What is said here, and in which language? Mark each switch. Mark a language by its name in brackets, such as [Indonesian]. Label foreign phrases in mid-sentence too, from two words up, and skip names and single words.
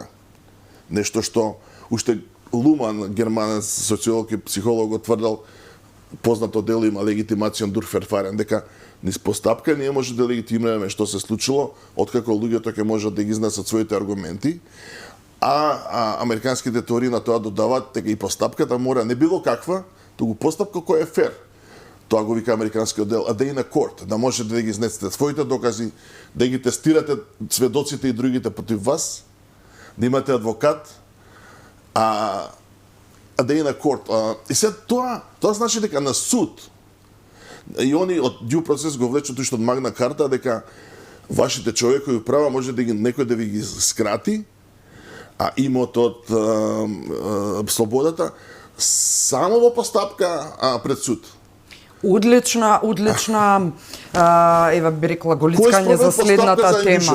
[Macedonian] Нешто што уште Луман, германец, социолог и психолог, го тврдал, познато дело има [German] Legitimation durch Verfahren, [Macedonian] дека низ постапка ние може да легитимираме што се случило, откако луѓето ќе можат да ги изнесат своите аргументи, а американските теории на тоа додаваат дека и постапката мора не било каква, туку постапка која е фер. Тоа го вика американскиот дел, [English] a day in a court, [Macedonian] да можете да ги изнесете своите докази, да ги тестирате сведоците и другите против вас, да имате адвокат, [English] a day in a court. [Macedonian] И сега тоа значи дека на суд, и они од [English] due process [Macedonian] го влечат уште од Магна Карта, дека вашите човекови права може да ги некој да ви ги скрати, а имотот, слободата, само во постапка пред суд. Одлична, ева би рекла, голицкање за следната тема.